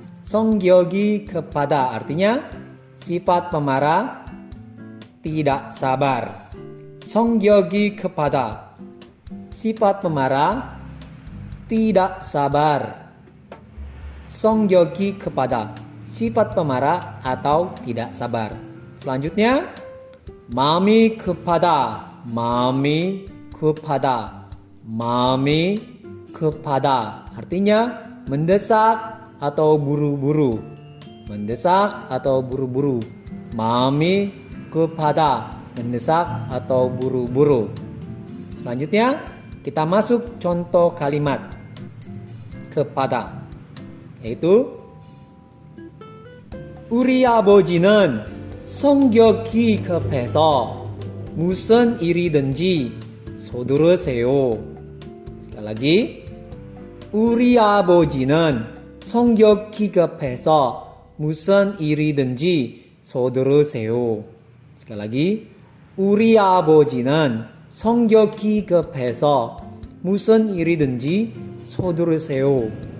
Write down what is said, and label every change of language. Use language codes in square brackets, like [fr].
[ko] 성격이 급하다 [id] artinya sifat pemarah, tidak sabar. [ko] 성격이 급하다. [id] Sifat pemarah, tidak sabar. [ko] 성격이 급하다. [id] Sifat pemarah atau tidak sabar. Selanjutnya, [ko] 마음이 급하다. 마음이 급하다. 마음이 급하다. [id] Artinya mendesak atau buru-buru. Mendesak atau buru-buru. [ko] 마음이 급하다. [id] Mendesak atau buru-buru. Selanjutnya, kita masuk contoh kalimat kepada, yaitu [ko] 우리 아버지는 성격이 급해서 무슨 일이든지 서두르세요. [id] sekali lagi, [ko] 우리 아버지는 성격이 급해서 무슨 일이든지 서두르세요. [id] sekali lagi, [ko] 우리 아버지는 성격이 급해서 무슨 일이든지 서두르세요.